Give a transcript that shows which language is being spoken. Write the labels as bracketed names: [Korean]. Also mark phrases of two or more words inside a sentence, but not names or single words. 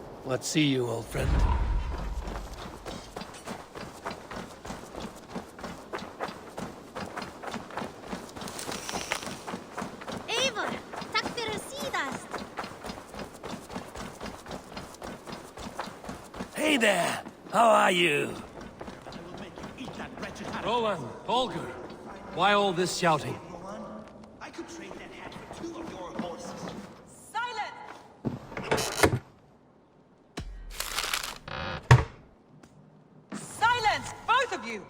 [English] What see you, old friend? [Icelandic] Eivor, takk fyrir síðast. [English] Hey there! How are you? Roland, Holger, why all this shouting? I could trade that hat for 2 of your horses. Silence, both of you!